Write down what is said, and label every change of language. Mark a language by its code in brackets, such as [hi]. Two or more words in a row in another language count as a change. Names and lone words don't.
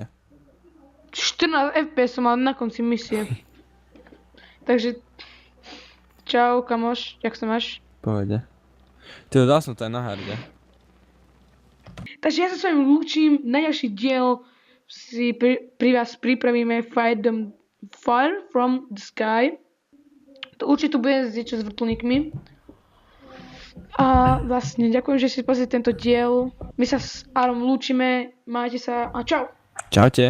[sk] 14 fps som mal na konci misie. Takže... Čau, kamoš, jak sa máš? Povede. Ty dal som to aj na harde. Takže ja sa s vami lúčim, na ďalší diel si pri vás pripravíme Fire from the Sky. To určite bude niečo s vrtuľníkmi. A vlastne ďakujem, že si pozrite tento diel. My sa s Arom lúčime, majte sa a čau! Čaute.